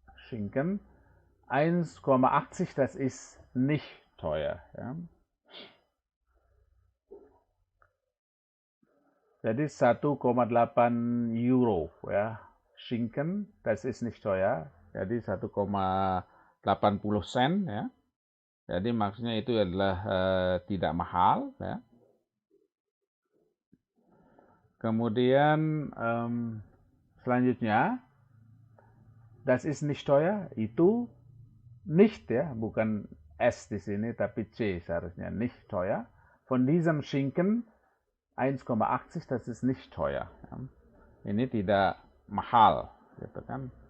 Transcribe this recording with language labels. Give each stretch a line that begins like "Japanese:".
German: Schinken 1,80, das ist nicht teuer. Ja.
Indonesian: Jadi 1,8 Euro ya.
German: Schinken, das ist nicht teuer.
Indonesian: Jadi 1,80 sen ya. Jadi maksudnya itu adalah tidak mahal ya. Kemudian selanjutnya
German: das ist nicht teuer,
Indonesian: itu nicht ya, bukan S di sini tapi C seharusnya, nicht teuer.
German: Von diesem Schinken 1,80, das ist nicht teuer.
Indonesian: Ya. Ini tidak mahal gitu kan.